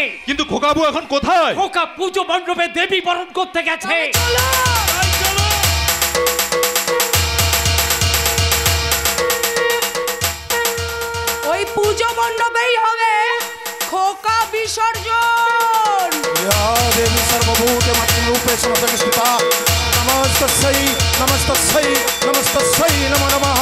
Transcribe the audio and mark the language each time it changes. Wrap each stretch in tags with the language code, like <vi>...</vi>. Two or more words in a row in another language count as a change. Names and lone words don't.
<bn>কিন্তু খোকাবু এখন কোথায়? খোকা পুজো মণ্ডপে দেবী বরণ করতে গেছে। ওই পুজো মণ্ডপেই হবে খোকা বিসর্জন।</bn> <sa>या देवी सर्वभूतमत्म रूपेण संस्थिता नमस्तस्यै नमस्तस्यै नमस्तस्यै नमो नमः।</sa>